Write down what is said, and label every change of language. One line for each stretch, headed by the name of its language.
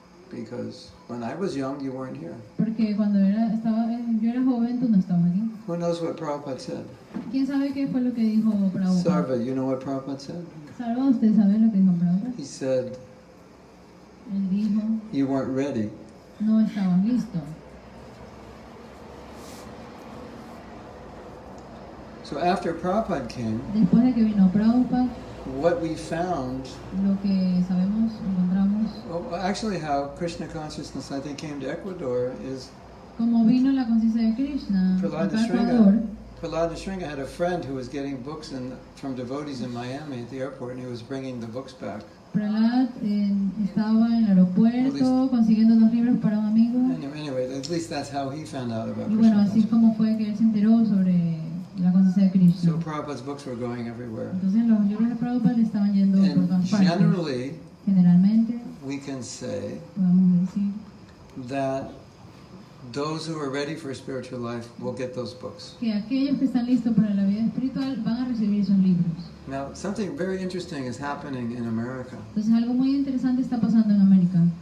English: Because when I was young, you weren't here.
Spanish: Porque cuando yo era joven, tú no estabas aquí.
English: Who knows what Prabhupada said?
Spanish: ¿Quién sabe qué fue lo que dijo Prabhupada?
English: Sarva, you know what Prabhupada said?
Spanish: Salva, ¿usted sabe lo que dijo Prabhupada?
English: He said,
Spanish: Él dijo,
English: you weren't ready.
Spanish: no estabas listo.
English: So after Prabhupada came,
Spanish: Después de que vino Prabhupada,
English: what we found,
Spanish: lo que sabemos, encontramos,
English: well, actually how Krishna consciousness, I think, came to Ecuador is
Spanish: como vino la conciencia de Krishna acá a
English: Prahlada
Spanish: Ecuador,
English: Prahlad Nisringa had a friend who was getting books from devotees in Miami at the airport, and he was bringing the books back.
Spanish: Prahlad estaba en el aeropuerto consiguiendo 2 libros para un amigo.
English: Anyway, at least that's how he found out about
Spanish: Y bueno,
English: Krishna
Spanish: así es
English: consciousness.
Spanish: como fue que él se enteró sobre la conciencia de Krishna.
English: So Prabhupada's books were going everywhere.
Spanish: Entonces los libros de Prabhupada estaban yendo por
English: And
Spanish: todas partes. Generalmente
English: we can say
Spanish: podemos decir
English: that those who are ready for a spiritual life will get those books.
Spanish: que aquellos que están listos para la vida espiritual van a recibir esos libros.
English: Now, something very interesting is happening in America.
Spanish: Entonces algo muy interesante está pasando en América.